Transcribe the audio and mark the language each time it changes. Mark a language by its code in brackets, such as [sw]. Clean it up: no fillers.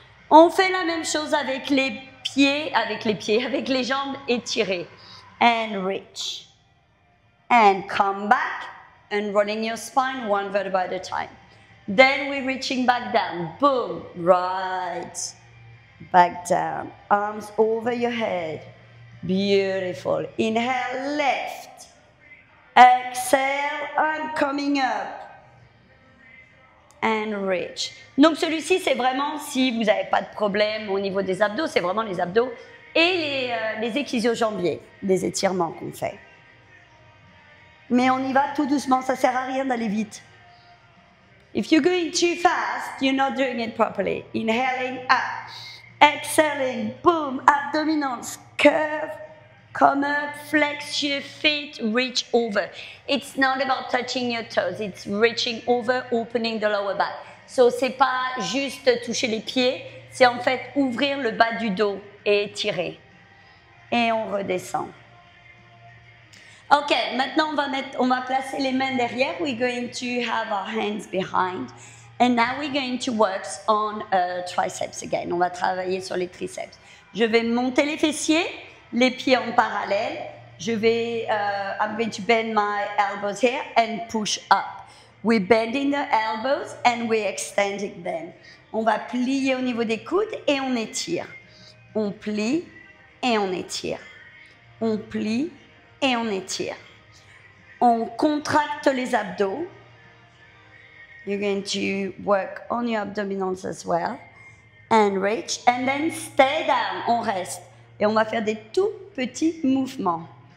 [fr] On fait la même chose avec les pieds, avec les jambes étirées. [en] And reach. And come back and rolling your spine one vertebra at a time. Then we're reaching back down. Boom. Right. Back down. Arms over your head. Beautiful. Inhale, left. Exhale, and coming up. And reach. [fr] Donc celui-ci, c'est vraiment si vous n'avez pas de problème au niveau des abdos, c'est vraiment les abdos et les ischio-jambiers, les étirements qu'on fait. Mais on y va tout doucement, ça ne sert à rien d'aller vite. [en] If you're going too fast, you're not doing it properly. Inhaling up, exhaling, boom, abdominals, curve, come up, flex your feet, reach over. It's not about touching your toes, it's reaching over, opening the lower back. [fr] So c'est pas juste toucher les pieds, c'est en fait ouvrir le bas du dos et étirer. Et on redescend. Ok, maintenant on va placer les mains derrière. [en] We're going to have our hands behind. And now we're going to work on triceps again. [fr] On va travailler sur les triceps. Je vais monter les fessiers, les pieds en parallèle. [en] I'm going to bend my elbows here and push up. We're bending the elbows and we're extending them. [fr] On va plier au niveau des coudes et on étire. On plie et on étire. On plie et on étire. On contracte les abdos. [en] You're going to work on your abdominals as well. And reach. And then stay down. [fr] On reste. Et on va faire des tout petits mouvements.